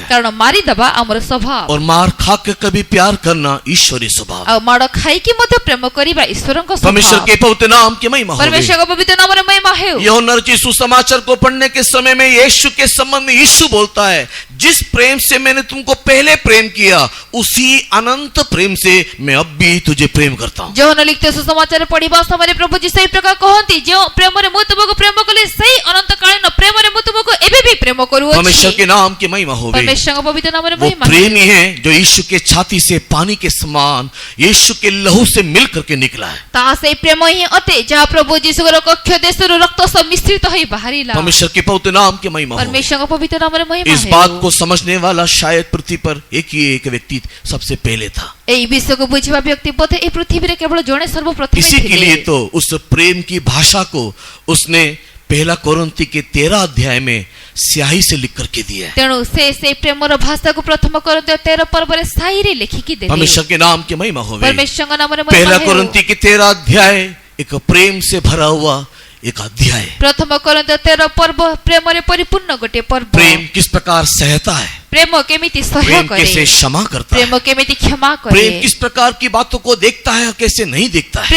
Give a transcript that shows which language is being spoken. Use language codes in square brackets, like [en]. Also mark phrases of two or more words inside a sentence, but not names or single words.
[or] କାରଣ ମାରିଦେବା ଆମର ସ୍ୱଭାବ, [hi] और मार खा के कभी प्यार करना ईश्वरीय स्वभाव। [or] ଆଉ ମାଡ଼ ଖାଇକି ମଧ୍ୟ ପ୍ରେମ କରିବା ଈଶ୍ୱରଙ୍କ [hi] परमेश्वर [or] ସ୍ୱଭାବ। [hi] के बहुत नाम की महिमा हो गई। [or] ପରମେଶ୍ୱରଙ୍କ ପବିତ୍ର ନାମରେ ମହିମା ହେଉ। [hi] यूहन्ना रचित सुसमाचार को पढ़ने के समय में यीशु के संबंध में यीशु बोलता है, जिस प्रेम से मैंने तुमको पहले प्रेम किया उसी अनंत प्रेम से मैं अब भी तुझे प्रेम करता हूं। [or] ଯୋହନ ଲିଖିତ ସୁସମାଚାର ପଢିବା ସମୟରେ ପ୍ରଭୁ ଯୀଶୁ ସେହି ପ୍ରକାର କହନ୍ତି, ଯେଉଁ ପ୍ରେମରେ ମୁଁ ତୁମକୁ ପ୍ରେମ କଲି ସେଇ ଅନନ୍ତକାଳୀନ ପ୍ରେମରେ ମୁଁ ତୁମକୁ ଏବେ ବି ପ୍ରେମ କରୁଅଛି। [hi] परमेश्वर के नाम की महिमा हो गई। [or] ପରମେଶ୍ୱରଙ୍କ ପବିତ୍ର ନାମରେ [hi] वो [or] ମହିମା [hi] प्रेम ही है जो यीशु के छाती से पानी के समान यीशु के लहू से मिल करके निकला है। [or] ତାହା ସେଇ ପ୍ରେମ ହିଁ ଅଟେ ଯାହା ପ୍ରଭୁ ଯୀଶୁଙ୍କର କକ୍ଷ ଦେଶରୁ ରକ୍ତ ସହ ମିଶ୍ରିତ ହୋଇ ବାହାରିଲା। [hi] परमेश्वर के पवित्र नाम की महिमा हो गई। [or] ପରମେଶ୍ୱରଙ୍କ ପବିତ୍ର ନାମରେ ମହିମା [hi] इस [or] ହେଉ। [hi] बात को समझने वाला शायद पृथ्वी पर एक ही एक व्यक्ति सबसे पहले था। [or] ଏହି ବିଷୟକୁ ବୁଝିବା ବ୍ୟକ୍ତି ବୋଧେ ଏହି ପୃଥିବୀରେ କେବଳ ଜଣେ ସର୍ବପ୍ରଥମେ [hi] इसी के लिए [or] ଥିଲେ। [hi] तो उस प्रेम की भाषा को उसने पहला कोरिन्थी के 13 अध्याय में स्याही से लिख करके दिया है। [or] ତେଣୁ ସେ ପ୍ରେମର ଭାଷାକୁ ପ୍ରଥମ କରନ୍ତେ 13 ପର୍ବରେ ସାଇରେ ଲେଖିକି ଦେଲେ। [hi] परमेश्वर के नाम की महिमा हो गई। [or] ପରମେଶ୍ୱରଙ୍କ ନାମରେ ମହିମା [hi] पहला [or] ହେଉ। [hi] कोरिन्थी के 13 अध्याय एक प्रेम से भरा हुआ एक अध्याय। [or] ପ୍ରଥମ କରିନ୍ଥ 13 ପର୍ବ ପ୍ରେମ ରେ ପରିପୂର୍ଣ୍ଣ ଗୋଟେ ପର୍ବ। [hi] प्रेम किस प्रकार सहता है, [or] ପ୍ରେମ କେମିତି ସହ୍ୟ प्रेम करे, [hi] कैसे क्षमा करता है, [or] ପ୍ରେମ କେମିତି କ୍ଷମା କରେ, [hi] प्रेम किस प्रकार की बातों को देखता है और कैसे नहीं देखता है।